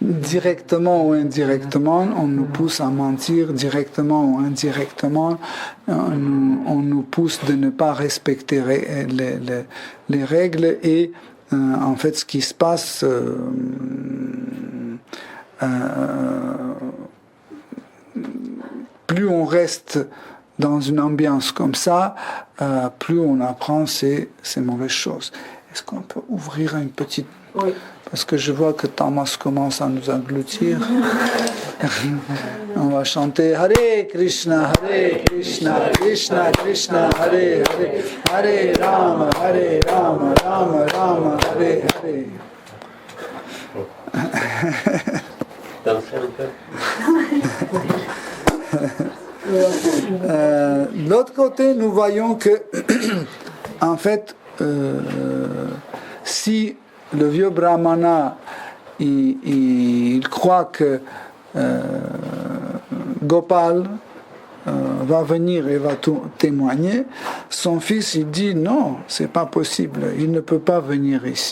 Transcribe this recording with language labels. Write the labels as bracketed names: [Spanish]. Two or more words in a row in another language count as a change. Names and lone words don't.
[French] directement ou indirectement, on nous pousse à mentir, directement ou indirectement, on nous pousse de ne pas respecter les règles et en fait ce qui se passe, plus on reste dans une ambiance comme ça, plus on apprend ces mauvaises choses. Est-ce qu'on peut ouvrir une petite... Oui. Parce que je vois que Thomas commence à nous engloutir. On va chanter [Sanskrit] हरे कृष्ण कृष्ण कृष्ण हरे हरे हरे राम राम राम हरे हरे, [French] Hare Rama, Rama Rama, Hare Hare. Danser un peu. De l'autre côté, nous voyons que, en fait, si le vieux brahmana, il croit que Gopal va venir et va témoigner, son fils, il dit non, c'est pas possible, il ne peut pas venir ici.